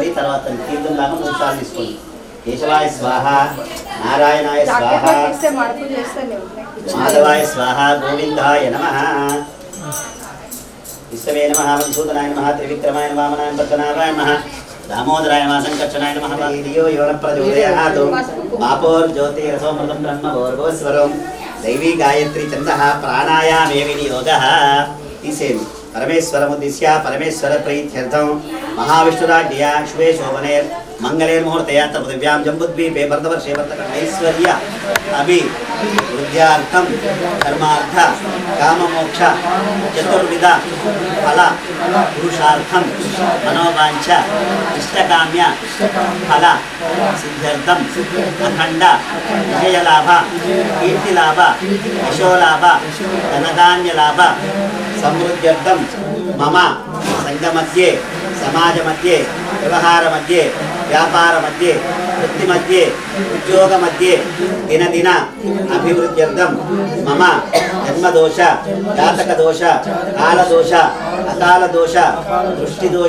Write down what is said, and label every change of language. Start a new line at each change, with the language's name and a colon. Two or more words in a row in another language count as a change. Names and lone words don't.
Telugu: తర్వాత తీర్థంలాగా 3 సార్లు తీసుకోండి.
Sanskrit: కేశవాయ స్వాహ, నారాయణాయ స్వాహ, మాధవాయ స్వాహ, గోవిందాయ నమః, విష్ణవే నమః, మధుసూదనాయ నమః, త్రివిక్రమాయ నమః, వామనాయ పద్మనాభాయ నమః, దామోదరాయ నమః, సంకర్షణాయ నమః, వీర్యో యోన ప్రచోదయాత్, ఆపోర్జ్యోతిరసోమృతం బ్రహ్మ భోర్భోస్వరం दैवी गायत्री छंद प्राणायामे विनियोग तीसेनु परमेश्वरमुद्दिश्य परमेश्वर प्रीत्यर्थं महाविष्णुराज्ञया शुभे शोभने मंगले मुहूर्तया पृथिव्यां जम्बुद्वीपे भरतवर्षे ऐश्वर्य अभिवृद्ध्यार्थं धर्मार्थ काममोक्ष चतुर्विध फल पुरुषार्थं मनोवांछ इष्टकाम्य फल सिद्ध्यर्थं अखंड विजयलाभ कीर्तिलाभ यशोलाभ धनधान्यलाभ समृद्ध्यर्थं मम సంఘ మధ్యే సమాజ మధ్యే వ్యవహార మధ్యే వ్యాపార మధ్యే వృత్తి మధ్యే ఉద్యోగ మధ్యే దినదిన అభివృద్ధ్యర్థం మమ జన్మదోష జాతక దోష కాలదోష అకాల దోష దృష్టి దోష